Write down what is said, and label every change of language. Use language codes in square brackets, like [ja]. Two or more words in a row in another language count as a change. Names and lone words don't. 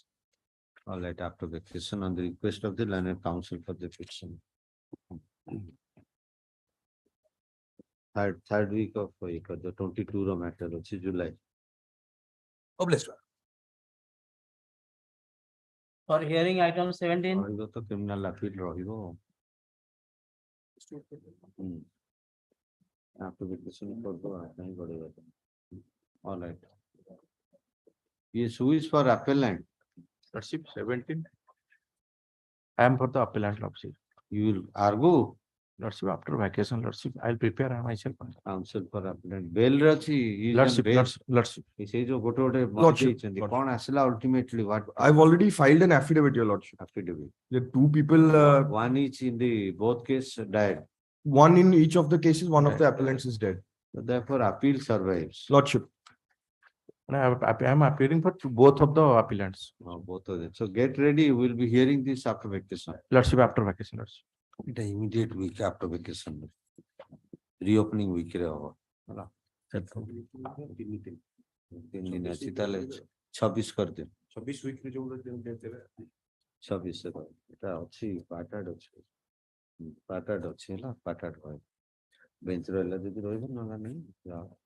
[en] All right, after vacation on the request of the learned counsel for the petition. Third week of the 22 ro matter ଅଛି July. Obliged. For hearing item 17, [or] ରହିବ ତ [en] criminal appeal [or] ରହିବ. [en] After vacation [or] କରିଦବା କାହିଁ ଗଡେଇବା ତ. [en] All right. Yes, who is for appellant? Lordship 17. I am for the appellant, Lordship. You will argue Lordship, after vacation, Lordship, I'll prepare myself. counsel for appellant. Bail [or] ରେ ଅଛି. [en] he is on Lordship, bail. Lordship. [or] ସେଇ ଯୋଉ ଗୋଟେ ଗୋଟେ [en] Lordship, [or] ଦେଇଛନ୍ତି କଣ ଆସିଲା [en] ultimately what I've already filed an affidavit, your lordship. affidavit. The two people, One each in the both case died. one in each of the cases, one of the Right. appellants is dead. So therefore appeal survives. Lordship. I'm appearing for both of the appellants. Both of them. So get ready. We will be hearing this after vacation. Lordship, after vacation, Lordship. It is immediate week after vacation. Reopening week [or] ରେ ହବ ହେଲା। 3 ଦିନ ଅଛି ତାହେଲେ 26 କରିଦିଅ। 26 week ରେ ଯୋଉ date 26 ରେ ଏଟା ଅଛି ପାର୍ଟାଡ୍ ଅଛି। ପାର୍ଟାଡ୍ ଅଛି ହେଲା ପାର୍ଟାଡ୍ କହିବ। ବେଞ୍ଚ ରହିଲା ଯଦି ରହିବ ନହେଲେ ନାହିଁ ଯାଅ।